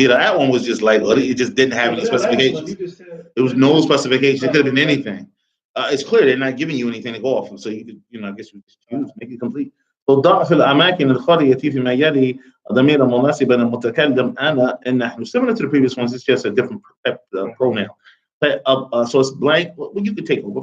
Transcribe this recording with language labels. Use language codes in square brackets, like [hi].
[en] Yeah, that one was just like, it just didn't have any specifications. It was no specification. It could have been anything. It's clear they're not giving you anything to go off of, so you could, I guess you just choose, make it complete. [ar] ضع في الأماكن الخالية فيما يلي ضمير مناسبا المتكلم أنا إن نحن. [en] Similar to the previous ones, it's just a different pronoun. So it's blank. Well, you could take over.